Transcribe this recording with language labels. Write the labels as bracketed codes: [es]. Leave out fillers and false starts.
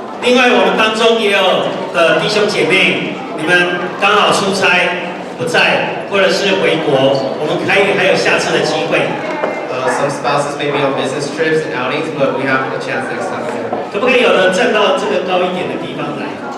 [zh] 另外，我们当中也有弟兄姐妹，你们刚好出差不在，或者是回国，我们还有下次的机会。 [en] Some spouses may be on business trips and outings, but we have a chance next time again. [zh] 可不可以有人站到这个高一点的地方来？